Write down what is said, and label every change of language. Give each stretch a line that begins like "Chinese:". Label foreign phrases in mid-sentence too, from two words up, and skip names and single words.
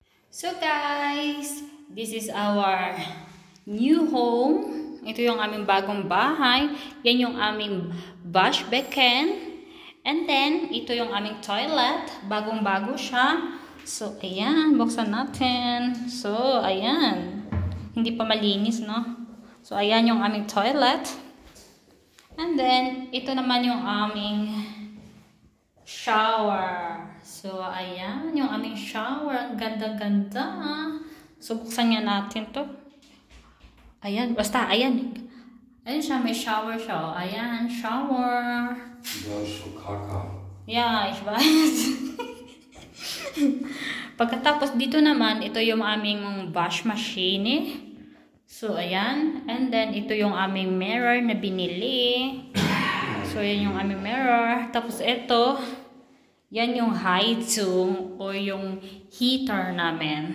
English: So guys, this is our new home.
Filipino: Ito yung aming bagong bahay. Yan yung aming
English: wash basin. And then,
Filipino: ito yung aming toilet. Bagong-bago siya. So, ayan. Buksan natin. So, ayan. Hindi pa malinis, no? So, ayan yung aming toilet.
English: And then,
Filipino: ito naman yung aming shower. So, ayan yung aming shower. Ang ganda-ganda. So, buksan nga natin to. Ayan. Basta, ayan. Ayan siya. May shower siya. Ayan. Shower.
German: Ja, so kaka. Yeah, ich weiß.
Filipino: Pagkatapos dito naman, ito yung aming
English: wash machine.
Filipino: So, ayan.
English: And then,
Filipino: ito yung aming mirror na binili. So, yan yung aming mirror. Tapos, ito, yan yung heizung o yung heater namin.